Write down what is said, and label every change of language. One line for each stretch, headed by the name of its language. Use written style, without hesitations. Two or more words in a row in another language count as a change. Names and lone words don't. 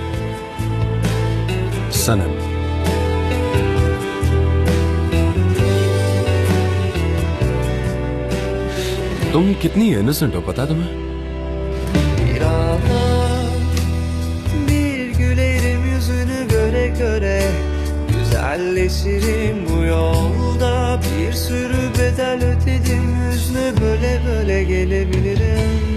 Hindi: सनम। तुम कितनी इनोसेंट हो, पता है तुम्हें?
Turkish: Bir an bir gülerim yüzünü göre göre, güzelleşirim bu yolda. Bir sürü bedel ödedim, hüznü böle böle gelebilirim.